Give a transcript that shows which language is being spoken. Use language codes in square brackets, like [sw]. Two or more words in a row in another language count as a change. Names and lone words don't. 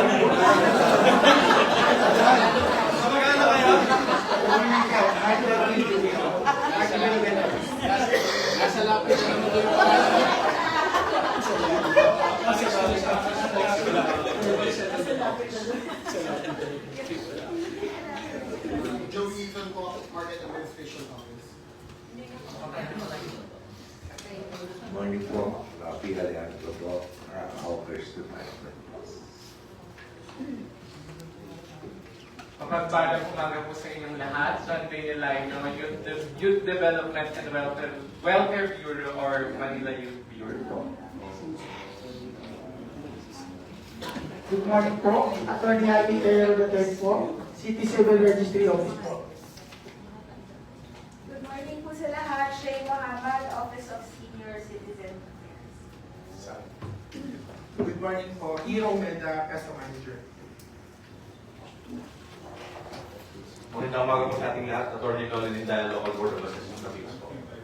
[tl] Nasa lapit na naman Joe Ethan po, Market Administration Office. Morning po. Rafi Halianto po. Hawkers Department. Mapagpalang umaga po sa inyong lahat. Sunday Nilay, Youth Development and Welfare Bureau or Manila Youth Bureau po. [en] Good morning [tl] po, Attorney Jaime Taylor III po, City Civil Registry Office po. [en] Good morning [tl] po sa lahat. Shay Mohammed, Office of Senior Citizen Affairs. [en] Good morning [tl] po, Hero Meda, Custom Manager. Magandang umaga po sa ating lahat. Attorney Lolin Indaya, Local Board of Assessment Office po.